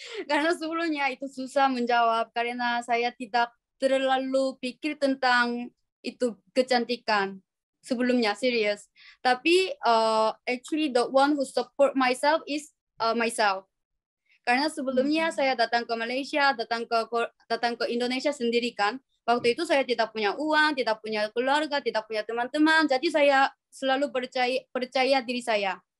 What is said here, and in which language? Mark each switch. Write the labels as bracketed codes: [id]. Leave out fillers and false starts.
[id] Karena sebelumnya itu susah menjawab karena saya tidak terlalu pikir tentang itu kecantikan sebelumnya serius. [en] Tapi actually the one who support myself is myself. [id] Karena sebelumnya saya datang ke Malaysia, datang ke Indonesia sendiri kan. Waktu itu saya tidak punya uang, tidak punya keluarga, tidak punya teman-teman. Jadi saya selalu percaya diri saya.